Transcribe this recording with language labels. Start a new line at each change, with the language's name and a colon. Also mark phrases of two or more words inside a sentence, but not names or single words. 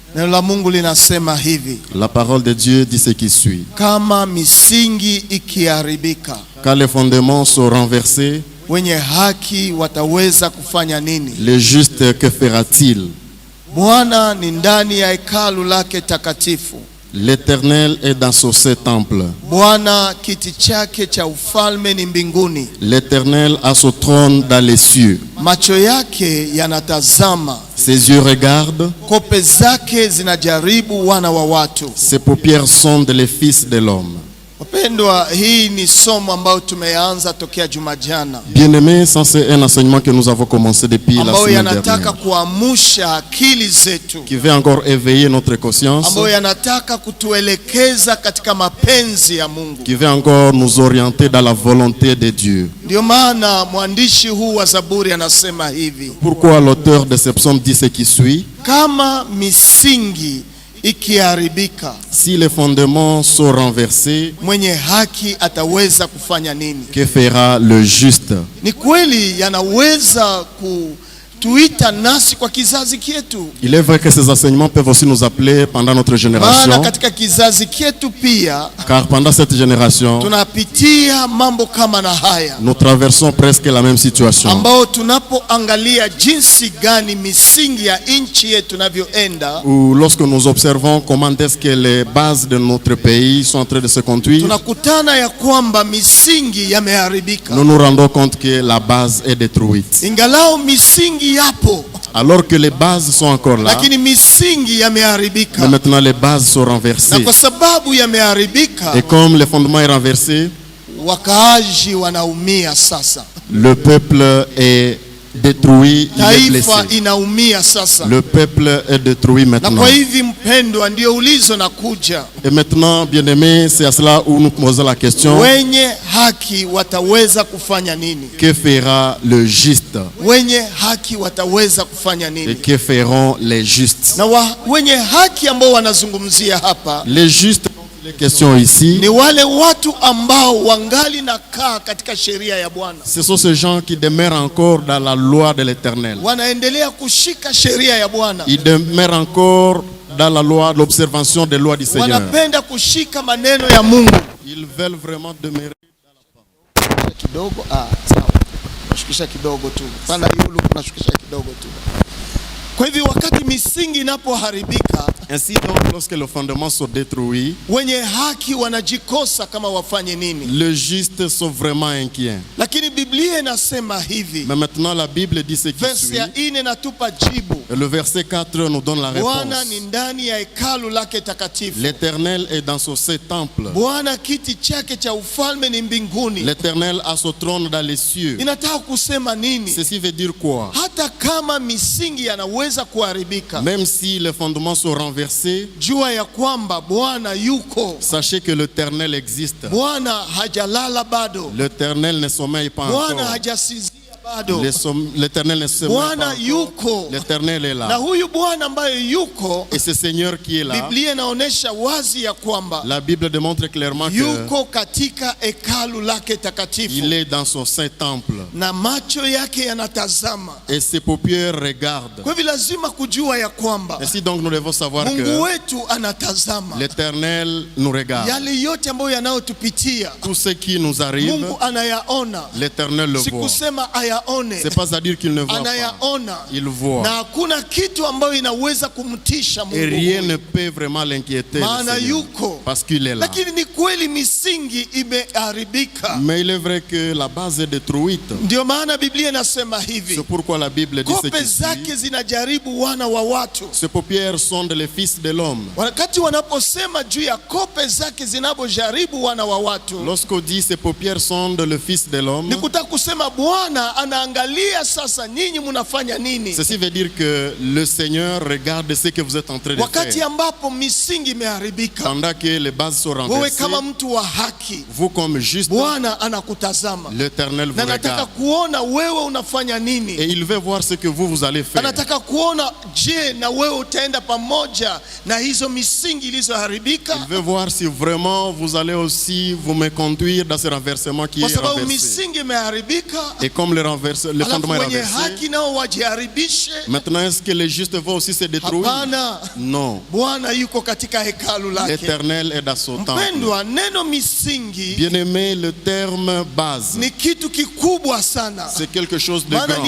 French: La parole de Dieu dit ce qui suit.
Swahili: Kama misingi ikiharibika,
French: Quand les fondements sont renversés,
Swahili: wenye haki wataweza kufanya nini?
French: le juste que fera-t-il?
Swahili: Bwana ni ndani ya hekalu lake takatifu.
French: L'Éternel est dans son saint temple.
Swahili: Bwana kiti chake cha ufalme ni mbinguni.
French: L'Éternel a son trône dans les cieux.
Swahili: Macho yake yanatazama.
French: Ses yeux regardent.
Swahili: Kope zake zinajaribu wana wa watu.
French: Ses paupières sondent les fils de l'homme.
Swahili: Wapendwa, hii ni somo ambao tumeanza tokea juma jana.
French: Bien-aimés, ça c'est un enseignement que nous avons commencé depuis la
Swahili: ambao
French: semaine
Swahili: yanataka
French: dernière.
Swahili: kuamsha akili zetu.
French: Qui veut encore éveiller notre conscience.
Swahili: Ambao yanataka kutuelekeza katika mapenzi ya Mungu.
French: Qui veut encore nous orienter dans la volonté de Dieu.
Swahili: Ndio maana mwandishi huu wa Zaburi anasema hivi.
French: Pourquoi l'auteur de ce psaume dit ce qui suit?
Swahili: Kama misingi ikiharibika,
French: Si les fondements sont renversés,
Swahili: mwenye haki ataweza kufanya nini?
French: que fera le juste?
Swahili: Ni kweli yanaweza kutuita nasi kwa kizazi kietu.
French: Il est vrai que ces enseignements peuvent aussi nous appeler pendant notre
Swahili: Maana
French: génération,
Swahili: katika kizazi kietu pia
French: car pendant cette génération,
Swahili: tunapitia mambo kama na haya,
French: nous traversons presque la même situation.
Swahili: ambao tunapoangalia jinsi gani misingi ya nchi yetu inavyoenda,
French: Ou lorsque nous observons comment est-ce que les bases de notre pays sont en train de se conduire,
Swahili: tunakutana ya kwamba misingi yameharibika.
French: nous nous rendons compte que la base est détruite.
Swahili: Ingalao misingi yapo,
French: Alors que les bases sont encore là,
Swahili: lakini misingi
French: mais
Swahili: yameharibika.
French: maintenant les bases sont
Swahili: Na
French: renversées.
Swahili: kwa sababu yameharibika,
French: Et comme le fondement est renversé,
Swahili: wakaaji wanaumia sasa.
French: le peuple est détruit, il est
Swahili: Taifa
French: blessé.
Swahili: inaumia sasa.
French: Le peuple est détruit
Swahili: Na
French: maintenant.
Swahili: kwa hivi mpendwa, ndio ulizo na kuja,
French: Et maintenant, bien-aimés, c'est à cela où nous posons la question,
Swahili: wenye haki wataweza kufanya nini?
French: que fera le juste
Swahili: Wenye haki wataweza kufanya
French: et
Swahili: nini?
French: que feront les justes?
Swahili: Na wenye haki ambao wanazungumzia hapa
French: Les justes, les questions ici,
Swahili: ni wale watu ambao wangali nakaa katika sheria ya Bwana,
French: ce sont ces gens qui demeurent encore dans la loi de l'Éternel.
Swahili: wanaendelea kushika sheria ya Bwana,
French: Ils demeurent encore dans la loi, l'observation des lois du Seigneur.
Swahili: wanapenda kushika maneno ya Mungu.
French: Ils veulent vraiment demeurer.
Swahili: Kidogo sawa, nashukisha kidogo tu, pana yulu nashukisha kidogo tu. Kwa hivyo wakati misingi inapoharibika,
French: Ainsi donc, lorsque le fondement sont détruits,
Swahili: wenye haki wanajikosa kama wafanye nini.
French: les justes sont vraiment inquiets.
Swahili: Lakini Biblia inasema hivi,
French: Mais maintenant, la Bible dit ce qui
Swahili: verse
French: suit.
Swahili: ya 4 natupa jibu.
French: Et le verset 4 nous donne la
Swahili: Bwana
French: réponse.
Swahili: ni ndani ya hekalu lake takatifu.
French: L'Éternel est dans son saint temple.
Swahili: Bwana kiti chake cha ufalme ni mbinguni.
French: L'Éternel a son trône dans les cieux.
Swahili: Inataka kusema nini?
French: Ceci veut dire quoi?
Swahili: Hata kama misingi yanaweza kuharibika,
French: Même si les fondements sont renversés,
Swahili: jua ya kwamba Bwana yuko.
French: sachez que l'Éternel existe.
Swahili: Bwana hajalala bado.
French: L'Éternel ne sommeille pas
Swahili: Bwana
French: encore.
Swahili: hajasinzia bado.
French: L'Éternel ne sommeille pas
Swahili: Bwana
French: encore.
Swahili: yuko.
French: L'Éternel est
Swahili: Na
French: là.
Swahili: huyu Bwana ambaye yuko,
French: Et ce Seigneur qui est là,
Swahili: Biblia inaonyesha wazi ya kwamba
French: la Bible démontre clairement
Swahili: yuko katika hekalu lake takatifu,
French: qu'il est dans son saint temple.
Swahili: na macho yake yanatazama.
French: Et ses paupières regardent.
Swahili: Kwa hivyo lazima kujua ya kwamba
French: Ainsi donc nous devons savoir
Swahili: Mungu
French: que
Swahili: wetu anatazama
French: l'Éternel nous regarde.
Swahili: yale yote ambayo yanayotupitia.
French: Tout ce qui nous arrive,
Swahili: Mungu anayaona,
French: l'Éternel le voit.
Swahili: sikusema ayaone,
French: C'est pas à dire qu'il ne voit pas.
Swahili: anayaona,
French: Il
Swahili: na
French: voit.
Swahili: hakuna kitu ambayo inaweza kumtisha
French: Et
Swahili: Mungu
French: rien
Swahili: huyu.
French: ne peut vraiment l'inquiéter. le
Swahili: Maana
French: Seigneur,
Swahili: yuko.
French: parce qu'il est là.
Swahili: Lakini ni kweli misingi imeharibika.
French: Mais il est vrai que la base est détruite.
Swahili: Ndio maana Biblia inasema hivi,
French: C'est pourquoi la Bible dit ce
Swahili: kope
French: qui suit.
Swahili: zake zinajaribu wana wa watu.
French: Ses paupières sondent les fils de l'homme.
Swahili: Wakati wanaposema juu ya kope zake zinapojaribu wana wa watu,
French: Lorsqu'on dit ses paupières sondent le fils de l'homme,
Swahili: ni kutaka kusema Bwana anaangalia sasa nyinyi mnafanya nini,
French: ceci veut dire que le Seigneur regarde ce que vous êtes en train de
Swahili: wakati
French: faire.
Swahili: ambapo misingi imeharibika.
French: Pendant que les bases sont
Swahili: Wewe
French: renversées,
Swahili: kama mtu wa haki,
French: vous comme juste,
Swahili: Bwana anakutazama
French: l'Éternel vous
Swahili: na anataka
French: regarde.
Swahili: kuona wewe unafanya
French: Et
Swahili: nini.
French: il veut voir ce que vous allez faire.
Swahili: Anataka kuona, je, na wewe utaenda pamoja na hizo misingi ilizoharibika,
French: Il veut voir si vraiment vous allez aussi vous me conduire dans ce renversement qui
Swahili: kwa
French: est
Swahili: sababu
French: renversé.
Swahili: misingi imeharibika.
French: Et comme le
Swahili: Alafu
French: fondement est
Swahili: wenye
French: renversé,
Swahili: haki nao wajiharibishe.
French: maintenant est-ce que les justes vont aussi se détruire?
Swahili: Hapana,
French: Non.
Swahili: Bwana yuko katika hekalu lake.
French: L'Éternel est dans son temple.
Swahili: Mpendwa, neno misingi
French: Bien-aimé, le terme base,
Swahili: ni kitu kikubwa sana,
French: c'est quelque chose de
Swahili: maana